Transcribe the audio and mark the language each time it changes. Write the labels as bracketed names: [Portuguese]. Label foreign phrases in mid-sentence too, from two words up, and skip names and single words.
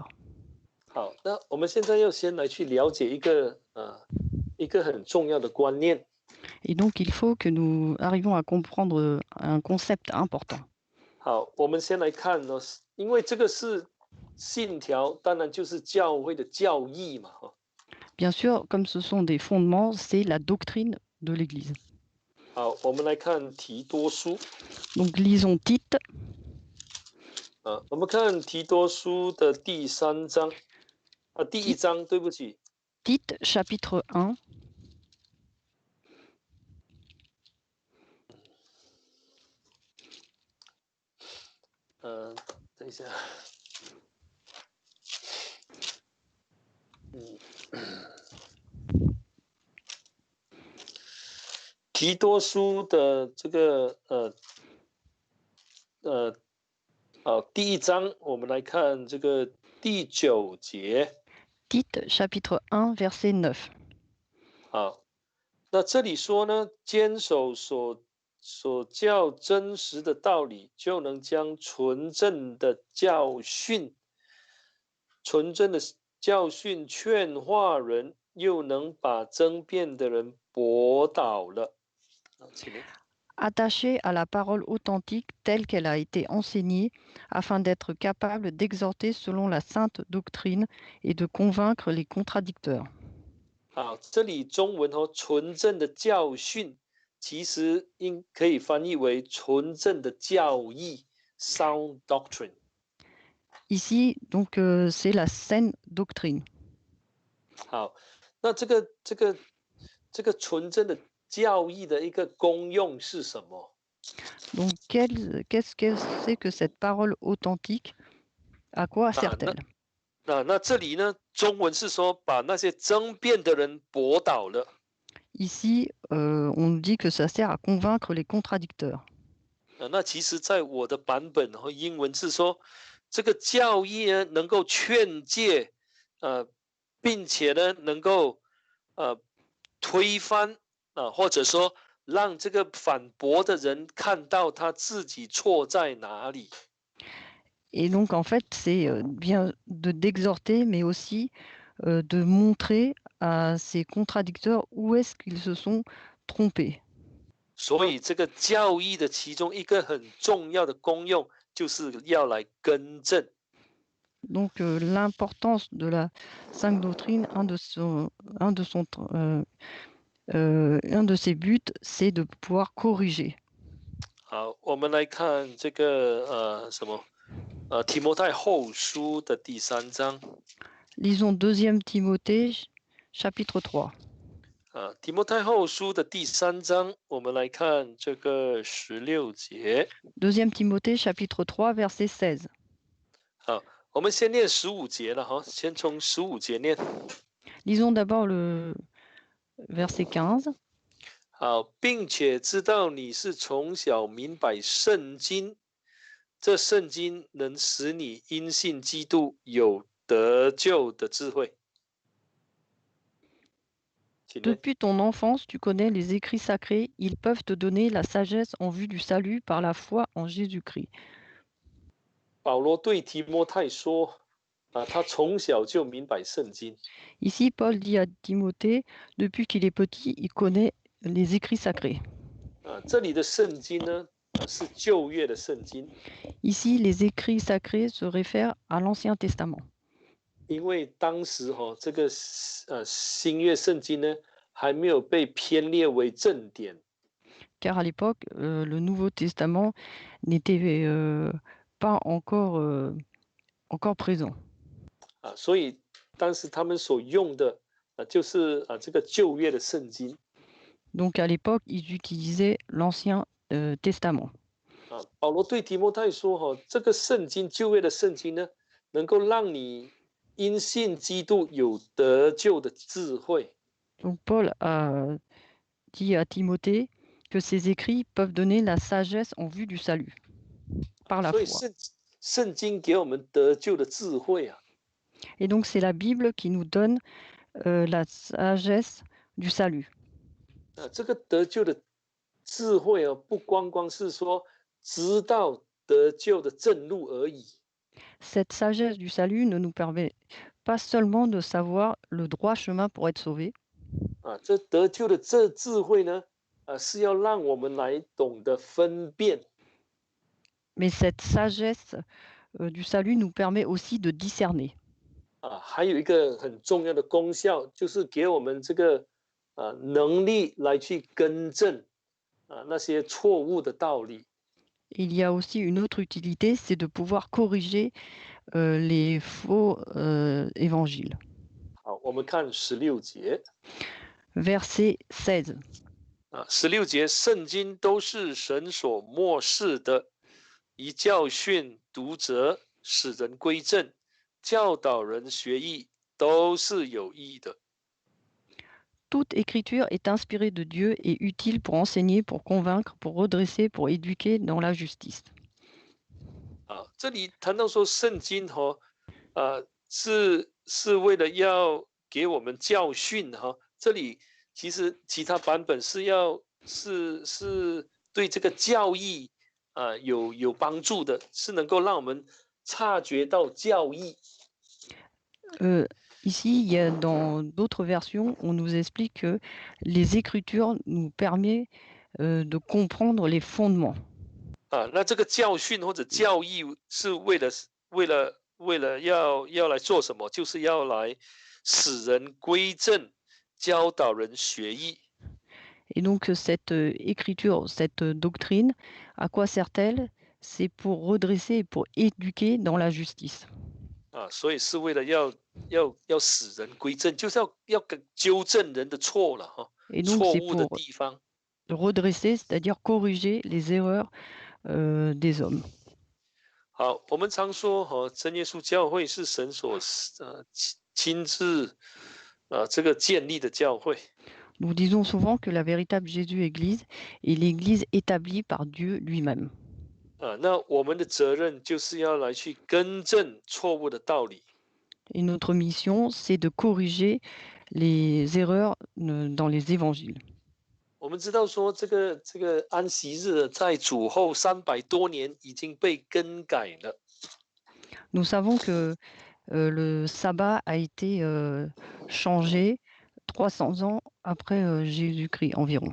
[Chinese] 好，那我们现在要先来去了解一个很重要的观念。 [French] Et donc, il faut que nous arrivions à comprendre un concept important. [Chinese] 好，我们先来看因为这个是信条，当然就是教会的教义嘛。 [French] Bien sûr, comme ce sont des fondements, c'est la doctrine de l'Église. [Chinese] 好，我们来看提多书。 [French] Donc, lisons Tite. [Chinese] 我们看提多书的第1章，对不起。 [French] Tite, chapitre 1. [Chinese] 等一下。提多书的这个好，第一章我们来看这个第9节。 [French] Tite, chapitre 1, verset 9. [Chinese] 好，那这里说呢，坚守所教真实的道理，就能将纯正的教训劝化人，又能把争辩的人驳倒了。好，请您。 [French] Attaché à la parole authentique telle qu'elle a été enseignée, afin d'être capable d'exhorter selon la sainte doctrine et de convaincre les contradicteurs. [Chinese] 好，这里中文纯正的教训，其实可以翻译为纯正的教义 [English] （sound doctrine）。 [French] Ici, donc, c'est la saine doctrine. [Chinese] 好，那这个纯正的教义的一个功用是什么？ [French] Donc, qu'est-ce que c'est que cette parole authentique? À quoi 啊， sert-elle? [Chinese] 那这里呢，中文是说把那些争辩的人驳倒了。 [French] Ici, on nous dit que ça sert à convaincre les contradicteurs. [Chinese] 那其实在我的版本和英文是说，这个教义呢能够劝诫，并且呢能够推翻或者说让这个反驳的人看到他自己错在哪里。 [French] Et donc, en fait, c'est bien d'exhorter, mais aussi de montrer à ces contradicteurs où est-ce qu'ils se sont trompés. [Chinese] 所以这个教义的其中一个很重要的功用，就是要来更正。 [French] Donc, l'importance de la sainte doctrine, un de ses buts, c'est de pouvoir corriger. [Chinese] 好，我们来看这个提摩太后书的第3章。 [French] Lisons 2 Timothée, chapitre 3. [Chinese] 提摩太后书的第3章，我们来看这个16节。 [French] 2 Timothée, chapitre 3, verset 16. [Chinese] 好，我们先念15节了哈，先从15节念。 [French] Lisons d'abord le verset 15. [Chinese] 好，并且知道你是从小明白圣经，这圣经能使你因信基督有得救的智慧。 [French] Depuis ton enfance, tu connais les écrits sacrés. Ils peuvent te donner la sagesse en vue du salut par la foi en Jésus-Christ. [Chinese] 保罗对提摩太说，他从小就明白圣经。 [French] Ici, Paul dit à Timothée, depuis qu'il est petit, il connaît les écrits sacrés. [Chinese] 这里的圣经呢，是旧约的圣经， [French] Ici, les écrits sacrés se réfèrent à l'Ancien Testament. [Chinese] 因为当时这个新约圣经呢，还没有被编列为正典。 [French] Car à l'époque, le Nouveau Testament n'était pas encore présent. [Chinese] 所以当时他们所用的就是这个旧约的圣经。 [French] Donc à l'époque, ils utilisaient l'Ancien Testament. [Chinese] 保罗对提摩太说，这个圣经旧约的圣经呢，能够让你因信基督有得救的智慧。 [French] Donc Paul a dit à Timothée que ces écrits peuvent donner la sagesse en vue du salut par la [Chinese] 所以 [French] foi. [Chinese] 圣经给我们得救的智慧啊。 [French] Et donc c'est la Bible qui nous donne la sagesse du salut. [Chinese] 这个得救的智慧不光光是说知道得救的正路而已。 [French] Cette sagesse du salut ne nous permet pas seulement de savoir le droit chemin pour être sauvé. [Chinese] 这得救的这智慧呢，是要让我们来懂得分辨。 [French] Mais cette sagesse du salut nous permet aussi de discerner. [Chinese] 还有一个很重要的功效，就是给我们这个能力来去更正那些错误的道理。 [French] Il y a aussi une autre utilité, c'est de pouvoir corriger les faux évangiles. [Chinese] 好，我们看16节。 [French] Verset 16. [Chinese] 16节，圣经都是神所默示的，以教训、读责、使人归正、教导人学义，都是有益的。 [French] Toute écriture est inspirée de Dieu et utile pour enseigner, pour convaincre, pour redresser, pour éduquer dans la justice. [Chinese] 啊，这里谈到说圣经哈，是为了要给我们教训哈。这里其实其他版本是对这个教义有帮助的，是能够让我们察觉到教义。 [French] Euh, Ici, il y a, dans d'autres versions, on nous explique que les Écritures nous permettent de comprendre les fondements. [Chinese] 那这个教训或者教义是为了要来做什么？就是要来使人归正，教导人学义。 [French] Et donc, cette écriture, cette doctrine, à quoi sert-elle? C'est pour redresser et pour éduquer dans la justice. [Chinese] 所以是为了要使人归正，就是要纠正人的错了哈， [French] Et donc, [Chinese] 错 [French] c'est [Chinese] 误的 [French] pour [Chinese] 地方。 [French] redresser, c'est-à-dire corriger les erreurs des hommes. [Chinese] 好，我们常说哈，真耶稣教会是神所亲自这个建立的教会。 [French] Nous disons souvent que la véritable Jésus-Église est l'Église établie par Dieu lui-même. [Chinese] 那我们的责任就是要来去更正错误的道理。 [French] Et notre mission, c'est de corriger les erreurs dans les évangiles. [Chinese] 我们知道说，这个安息日在主后300多年已经被更改了。 [French] Nous savons que le sabbat a été changé 300 ans après Jésus-Christ environ.